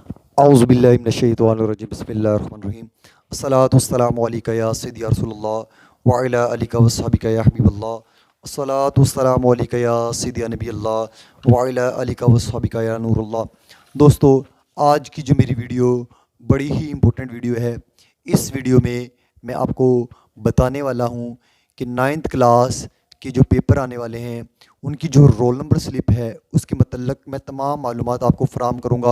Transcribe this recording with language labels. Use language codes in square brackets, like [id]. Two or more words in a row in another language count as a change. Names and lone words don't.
[ar] أعوذ بالله من الشيطان الرجيم بسم الله الرحمن الرحيم الصلاة والسلام عليك يا سيدي يا رسول الله وعلى آلك وأصحابك يا حبيب الله الصلاة والسلام عليك يا سيدي يا نبي الله وعلى آلك وأصحابك يا نور الله. [ur] دوستوں، آج کی جو میری ویڈیو بڑی ہی [en] important video [ur] ہے. اس ویڈیو میں میں آپ کو بتانے والا ہوں کہ [en] 9th class [ur] کے جو پیپر آنے والے ہیں ان کی جو [en] roll number slip [ur] ہے اس کے مطلب میں تمام معلومات آپ کو فراہم کروں گا.